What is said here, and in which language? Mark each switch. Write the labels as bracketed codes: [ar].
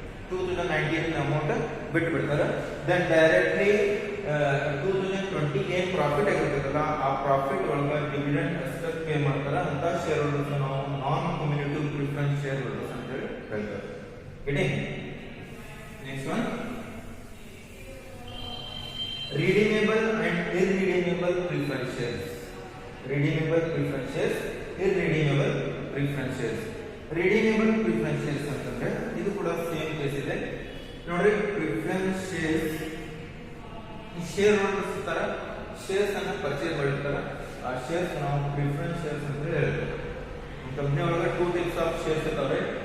[kn] 2019 amount ಬಿಟ್ಟು ಬಿಡ್ತಾರೆ. Then directly 2020 ಏನ್ ಪ್ರಾಫಿಟ್ ಆಗಿರ್ತದಲ್ಲ ಆ ಪ್ರಾಫಿಟ್ ಒಳಗೆ ಡಿವಿಡೆಂಡ್ ಅಷ್ಟೇ ಪೇ ಮಾಡ್ತಾರೆ. ಅಂತ ಶೇರ್ ಹೋಲ್ಡರ್ಸ್ ನಾವು ನಾನ್ ಕ್ಯುಮ್ಯುಲೇಟಿವ್ ಪ್ರಿಫರೆನ್ಸ್ ಶೇರ್ ಹೋಲ್ಡರ್ಸ್ ಅಂತ ಹೇಳಿ ಹೇಳ್ತಾರೆ. [en] Getting next one redeemable and irredeemable preference shares. Redeemable preference shares, irredeemable preference shares. Redeemable preference shares [kn] ಅಂತಂದ್ರೆ ಇದು ಕೂಡ ಸೇಮ್ ಕೇಸ್ ಇದೆ ನೋಡ್ರಿ. ಪ್ರಿಫರೆನ್ಸ್ ಶೇರ್ಸ್ ಶೇರ್ ಹೋಲ್ಡರ್ಸ್ ತರ ಶೇರ್ಸ್ ಅನ್ನು ಪರ್ಚೇಸ್ ಮಾಡಿರ್ತಾರೆ. ಆ ಶೇರ್ಸ್ ನಾವು ಪ್ರಿಫರೆನ್ಸ್ ಶೇರ್ಸ್ ಅಂತ ಹೇಳ್ತೇವೆ. ಕಂಪನಿ ಒಳಗೆ 2 ಟೈಪ್ಸ್ ಆಫ್ ಶೇರ್ಸ್ ಇದಾವೆ.